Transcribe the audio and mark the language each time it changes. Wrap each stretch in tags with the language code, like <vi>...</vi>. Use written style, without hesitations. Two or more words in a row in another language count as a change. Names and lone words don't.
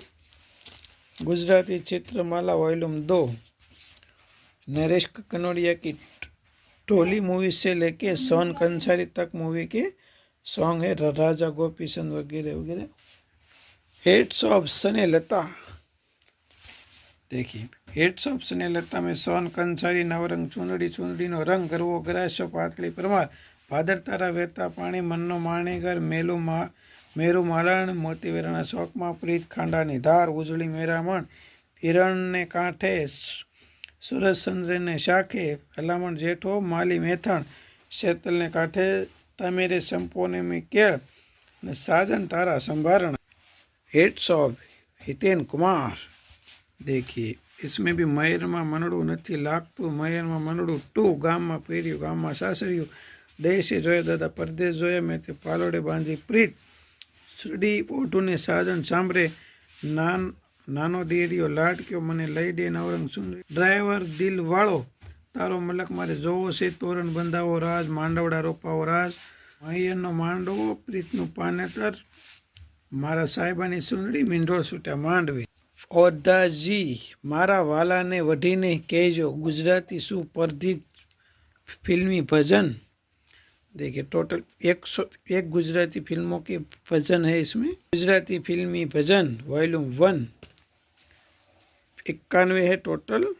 <hi>गुजराती चित्रमाला वॉल्यूम 2 नरेश कनोडिया की टोली मूवी से लेके सोन कंसारी तक मूवी के सॉन्ग है। राजा गोपीचंद वगैरह वगैरह। हिट्स ऑफ स्नेहलता। देखिए हिट्स ऑफ स्नेहलता में सोन कंसारी, नवरंग चुंदड़ी, चुंदड़ी नो रंग, गरवो गराशो, पातली परमार, भादर तारा, वहता पाणी, मन्नो माणेगर, मेरू मालण, मोती वेराना शोकमा, प्रीत खांडानी धार, उजળી મેરામણ, હિરણને કાંઠે, सूरज चंद्र ने शाखे, हलामण जेठो, माली मेथण, शेतल ने कांठे, तमेरे संपोने में केळ, साजन तारा संभारण। हिट्स ऑफ हितेन कुमार। देखिए इसमें भी मयर में मनड़ू नहीं लागतू, मयर में मनड़ू 2, गाम में पेरियो, गाम में सासरियो, देशे जोया दादा परदेश जोया, मैं ते पालोड़े बांधी प्रीत, सुडी ओठू ने साजन सांभरे, नानो देरियो लाडक्यो, मने लई दे नवरंग सुंदरी, ड्राइवर दिल वाळो, तारो मलक मारे जोवो से, तोरण बंधावो राज, मांडवड़ा रोपावो राज, मयरनो मांडवो, प्रीतनु पानेतर, मारा साहेबानी सुंदरी, मींढोळ छूट्या मांडवे। ओदाजी मारा वाला ने वढीने कहेजो, गुजराती सुप्रसिद्ध फिल्मी भजन। देखिए टोटल 101 गुजराती फिल्मों के भजन है इसमें। गुजराती फिल्मी भजन वॉल्यूम 1 91 है टोटल।</hi>